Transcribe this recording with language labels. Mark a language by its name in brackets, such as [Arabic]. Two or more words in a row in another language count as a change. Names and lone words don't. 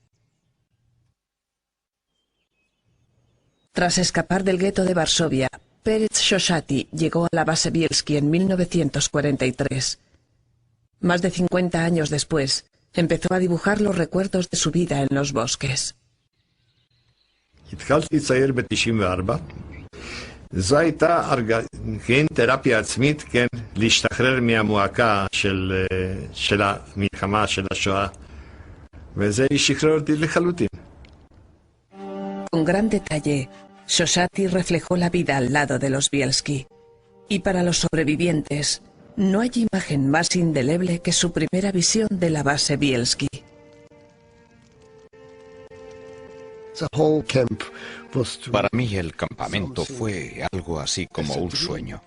[Spanish] Tras escapar del gueto de Varsovia, Perez Shoshati llegó a la base Bielski en 1943. Más de 50 años después, empezó a dibujar los recuerdos de su vida en los bosques. [Hebrew] זו הייתה תרפיה עצמית, להשתחרר מהמועקה של המלחמה, של השואה, וזה שחרר אותי לחלוטין. [Spanish] Con gran detalle, Shoshati reflejó la vida al lado de los Bielski. Y para los sobrevivientes, no hay imagen más indeleble que su primera visión de la base Bielski. Para mí el campamento fue algo así como un sueño.